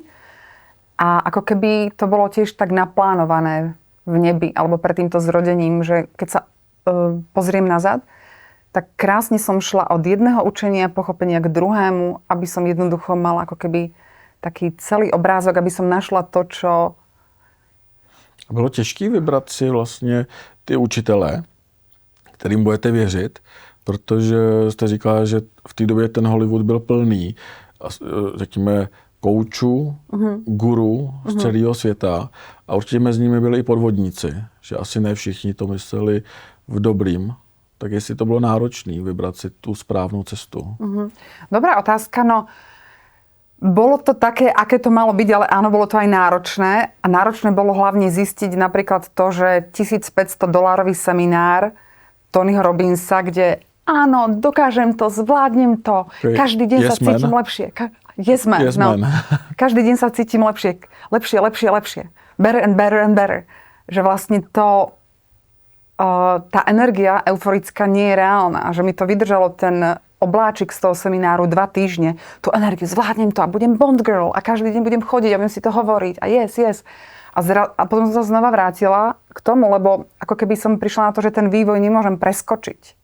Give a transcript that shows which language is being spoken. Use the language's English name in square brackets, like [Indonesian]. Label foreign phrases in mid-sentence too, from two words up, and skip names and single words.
[Slovak] A ako keby to bolo tiež tak naplánované v nebi, alebo pred týmto zrodením, že keď sa pozriem nazad, tak krásne som šla od jedného učenia, pochopenia k druhému, aby som jednoducho mala ako keby taký celý obrázok, aby som našla to, čo... [Czech] Bylo těžké vybrat si vlastně ty učitele, kterým budete věřit, protože jste říkala, že v té době ten Hollywood byl plný, řekněme, koučů, guru z celého světa a určitě mezi nimi byli i podvodníci, že asi ne všichni to mysleli v dobrým. Tak jestli to bylo náročné vybrat si [Slovak] tú správnu cestu. Dobrá otázka, no bolo to také, aké to malo byť, ale áno, bolo to aj náročné. A náročné bolo hlavne zistiť napríklad to, že $1,500 seminár Tonyho Robbinsa, kde áno, dokážem to, zvládnem to, každý deň sa cítim lepšie. [English] Yes man. [Slovak] Každý deň sa cítim lepšie. Lepšie. [English] Better and better and better. [Slovak] Že vlastne to, tá energia euforická nie je reálna. A že mi to vydržalo ten obláčik z toho semináru 2 týždne. Tú energiu, zvládnem to a budem Bond girl a každý deň budem chodiť a budem si to hovoriť. [English] A yes. [Slovak] A potom som sa znova vrátila k tomu, lebo ako keby som prišla na to, že ten vývoj nemôžem preskočiť.